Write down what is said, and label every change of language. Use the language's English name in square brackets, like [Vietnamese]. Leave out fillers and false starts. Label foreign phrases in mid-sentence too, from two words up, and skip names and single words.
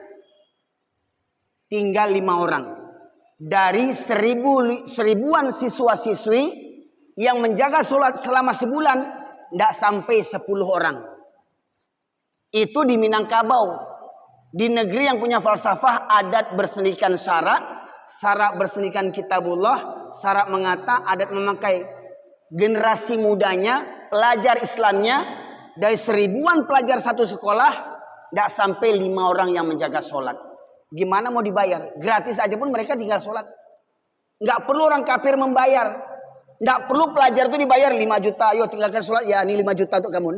[Indonesian] Tinggal 5 orang. Dari seribuan siswa-siswi yang menjaga sholat selama sebulan, tidak sampai 10 orang. Itu di Minangkabau. Di negeri yang punya falsafah adat bersendikan syarak. Syarak bersendikan kitabullah, syarak mengata, adat memakai. Generasi mudanya, pelajar Islamnya, dari seribuan pelajar satu sekolah, tidak sampai 5 orang yang menjaga sholat. Gimana mau dibayar? Gratis aja pun mereka tinggal sholat. Nggak perlu orang kafir membayar. Nggak perlu pelajar itu dibayar 5 juta. Ayo tinggalkan sholat, ya ini 5 juta untuk kamu.